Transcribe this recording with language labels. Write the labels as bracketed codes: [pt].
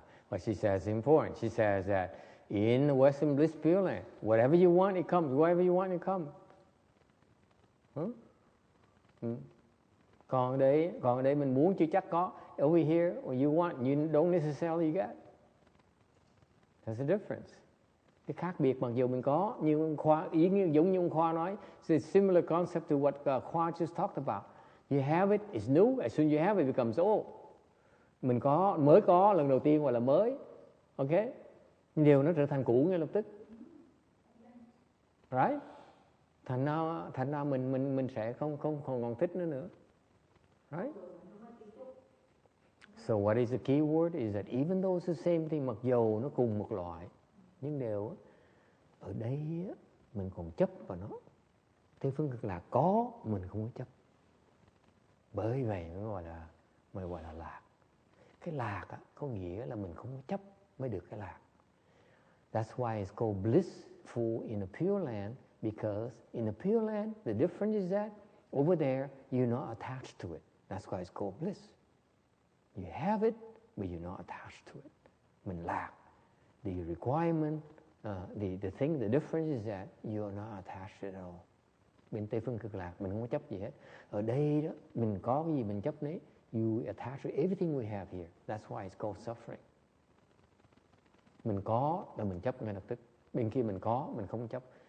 [en] What she says is important. She says that in the Western Bliss Pure Land, whatever you want, it comes. Wherever you want, it comes. [vi] Còn ở đây mình muốn chưa chắc có. [en] Over here, when you want, you don't necessarily get. There's a difference. [vi] Cái khác biệt mặc dù mình có, như Khoa, giống như Khoa nói, it's a similar concept to what Khoa just talked about. [en] You have it, it's new. As soon as you have it, it becomes old. [vi] Mình mới có lần đầu tiên gọi là mới, ok? Điều nó trở thành cũ ngay lập tức, right? Thành ra mình sẽ không còn thích nó nữa, right? So what is the key word is that even though it's the same thing, mặc dù nó cùng một loại, nhưng đều ở đây mình còn chấp vào nó. Tây Phương Cực Lạc có, mình không có chấp. Bởi vậy mới gọi là lạc. Cái lạc có nghĩa là mình không chấp mới được cái lạc. [en] That's why it's called blissful in the Pure Land, because in the Pure Land, the difference is that over there, you're not attached to it. That's why it's called bliss. You have it, but you're not attached to it. Mình lạc. the requirement, the thing, the difference is that you are not attached at all. [vi] Bên Tây phương cực lạc mình không có chấp gì hết. Ở đây đó mình có cái gì mình chấp nấy. [en] You attach to everything we have here. That's why it's called suffering. [vi] Mình có là mình chấp ngay lập tức. Bên kia mình có, mình không chấp.